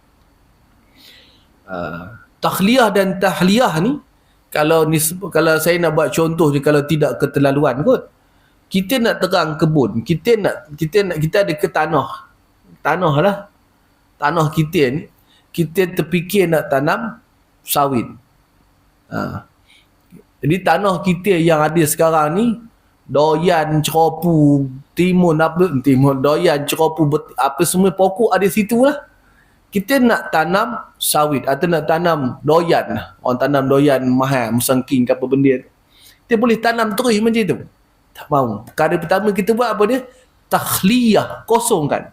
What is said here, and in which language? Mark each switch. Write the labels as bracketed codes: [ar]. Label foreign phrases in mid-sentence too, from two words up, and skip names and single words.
[ms] Takhliyah dan tahliyah ni, kalau saya nak buat contoh je, kalau tidak keterlaluan kot, kita nak terang kebun, kita ada ke tanah lah, tanah kita ni, kita terfikir nak tanam sawit. Jadi tanah kita yang ada sekarang ni, doyan, ceropu, timun, doyan, ceropu, apa semua pokok ada situ lah. kita nak tanam sawit atau nak tanam doyan, orang tanam doyan mahal, musangking ke apa benda, kita boleh tanam terus macam tu. Tak mahu. Perkara pertama kita buat apa dia? Takhliyah, kosongkan.